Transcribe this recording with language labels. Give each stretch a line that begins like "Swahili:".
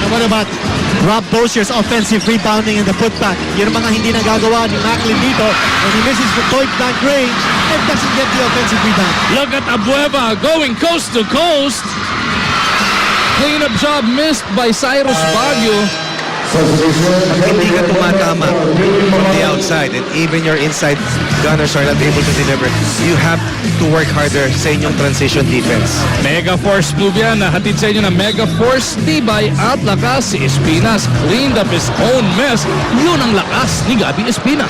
English: And what about Rob Dozier's offensive rebounding and the putback?
Filipino: Yun ang mga hindi nagagawa ni Macklin dito.
English: And he misses the point blank range and doesn't get the offensive rebound. Look at Abueva going coast to coast. Cleanup job missed by Cyrus Baguio.
Filipino: Hindi ka tumatama
English: from the outside and even your inside gunners are not able to deliver. You have to work harder
Filipino: sa inyong
English: transition defense. Mega Force move yan.
Filipino: Nahatid sa inyo ng Mega Force. Tibay at lakas si Espinas.
English: Cleaned up his own mess.
Filipino: Yun ang lakas ni
English: Gabi Espinas.